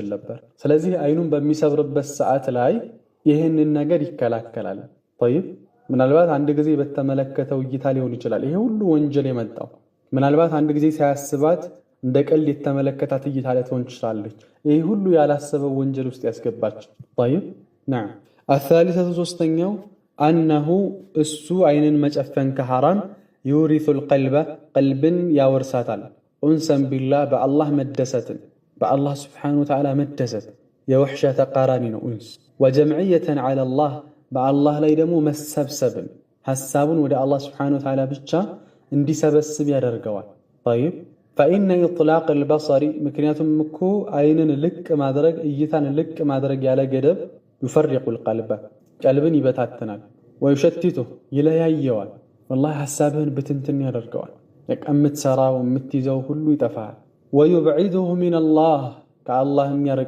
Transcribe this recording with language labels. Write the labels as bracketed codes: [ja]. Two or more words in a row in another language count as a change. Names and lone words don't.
[am] ነበር። ስለዚህ አይኑን በሚሰብርበት ሰዓት ላይ ይህንን ነገር ይከላከላል። طيب ምናልባት አንድ ጊዜ በተመለከተው እይታ ሊሆን ይችላል ይሄ ሁሉ ወንጀል የመጣው። ምናልባት አንድ ጊዜ ሳያስባት እንደ ቀልድ የተመለከታት እይታ ልትሆን ትችላለች። ይሄ ሁሉ ያላሰበው ወንጀል ውስጥ ያስገባች። [ar] طيب نعم الثالثة [am] ሶስተኛው أنه እሱ አይንን መጨፈን ከሐራም [ar] يورث القلب [am] ቀልብን ያወርሳታል። [ar] أنسا بالله [am] በአላህ መደሰትን በአላህ [ar] سبحانه وتعالى [am] መደሰት የወሕሻ ተቃራኒ ነው ኡንስ። [ar] وجمعية على الله [am] በአላህ ላይ ደግሞ መሰብሰብን ሐሳቡን ወደ አላህ [ar] سبحانه وتعالى [am] ብቻ እንዲሰበስብ ያደርገዋል። [ar] طيب فإن إطلاق البصر [am] ምክንያቱም እኮ አይንን ልቅ ማድረግ እይታን ልቅ ማድረግ ያለ ገደብ [ar] يفرق القلب [am] ቀልብን ይበታትናል። ወዩሸትቱ ይለያየዋል። ወላሂ ሐሳብህን ብትንትን ያደርገዋል። የምትሰራው የምትይዘው ሁሉ ይጠፋል። [ar] ويبعده من الله [am] ከአላህም